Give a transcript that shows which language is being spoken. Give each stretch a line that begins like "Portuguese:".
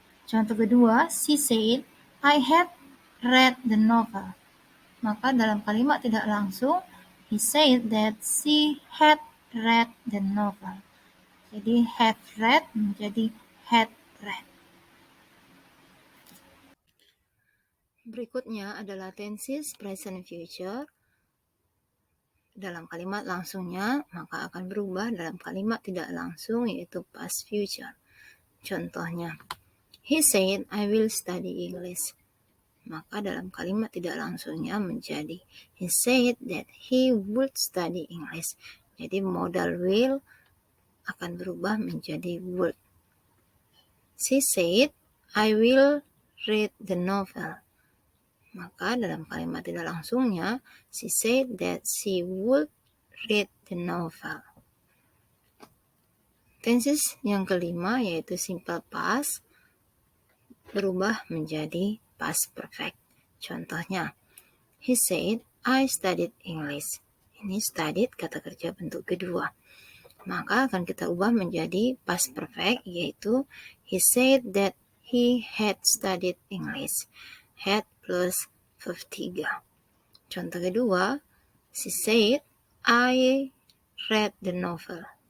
Indonesian: Contoh kedua,
English: she said, I have read the novel.
Indonesian: Maka dalam kalimat tidak langsung,
English: he said that she had read the novel.
Indonesian: Jadi
English: have read
Indonesian: menjadi
English: had read.
Indonesian: Berikutnya adalah tenses present future. Dalam kalimat langsungnya, maka akan berubah dalam kalimat tidak langsung yaitu past future. Contohnya,
English: he said, I will study English.
Indonesian: Maka dalam kalimat tidak langsungnya menjadi
English: he said that he would study English.
Indonesian: Jadi modal will akan berubah menjadi would.
English: She said, I will read the novel.
Indonesian: Maka dalam kalimat tidak langsungnya,
English: she said that she would read the novel.
Indonesian: Tenses yang kelima yaitu simple past berubah menjadi past perfect. Contohnya,
English: he said, I studied English.
Indonesian: Ini studied kata kerja bentuk kedua. Maka akan kita ubah menjadi past perfect yaitu
English: he said that he had studied English. Had plus verb 3.
Indonesian: Contoh kedua,
English: she said, I read the novel.